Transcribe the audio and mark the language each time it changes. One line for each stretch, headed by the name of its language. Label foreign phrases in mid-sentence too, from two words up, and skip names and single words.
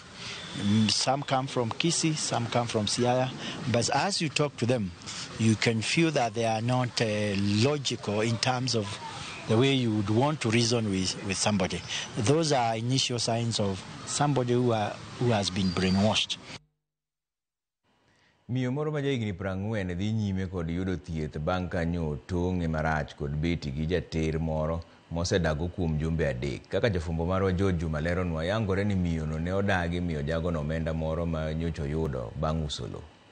English: Some come from Kisii, some come from Siaya. But as you talk to them, you can feel that they are not logical in terms of the way you would want to reason with somebody. Those are initial signs of somebody who has been brainwashed.
Luo (Kenya and Tanzania): Miyo moro ma jahigni 40 dhi nyime kod yudo thieth bang' kanyo tong'e marach kod beti gi jater moro mosedago kuom jumbe 3. Kaka jafumbo marwa George Juma leronwa, yangore ni miyono ne odagi miyo jagono omenda moro ma nyocha yudo bang' uso lo.